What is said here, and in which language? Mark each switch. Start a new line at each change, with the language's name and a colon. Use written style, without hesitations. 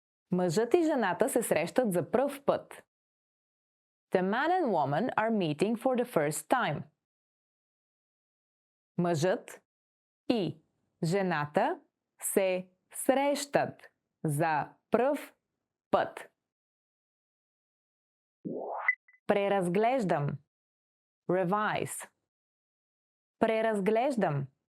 Bulgarian: Мъжът и жената се срещат за пръв път.
English: The man and woman are meeting for the first time.
Bulgarian: Мъжът и жената се срещат за пръв път. Преразглеждам.
English: Revise.
Bulgarian: Преразглеждам.